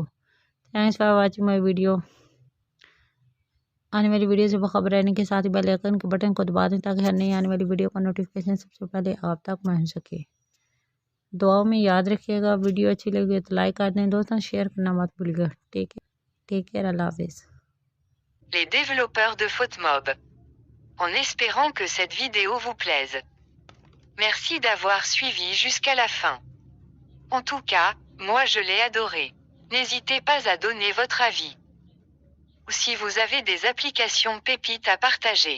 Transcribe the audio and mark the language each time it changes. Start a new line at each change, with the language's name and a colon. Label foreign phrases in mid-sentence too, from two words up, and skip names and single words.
English: thanks for watching my video.
Hindi: आने वाली वीडियो से बखबर रहने के साथ ही
English: bell icon
Hindi: के बटन को दबा दें ताकि हर नई आने वाली वीडियो का नोटिफिकेशन सबसे पहले आप तक पहुँच सके। दुआओं में याद रखिएगा, वीडियो अच्छी लगी तो लाइक कर दें, दोस्तों शेयर करना मत भूलिएगा।
English: take care,
Arabic: الله حافظ.
French: Les développeurs de FautMob. En espérant que cette vidéo vous plaise. Merci d'avoir suivi jusqu'à la fin. En tout cas, moi je l'ai adoré. N'hésitez pas à donner votre avis. Ou si vous avez des applications pépites à partager.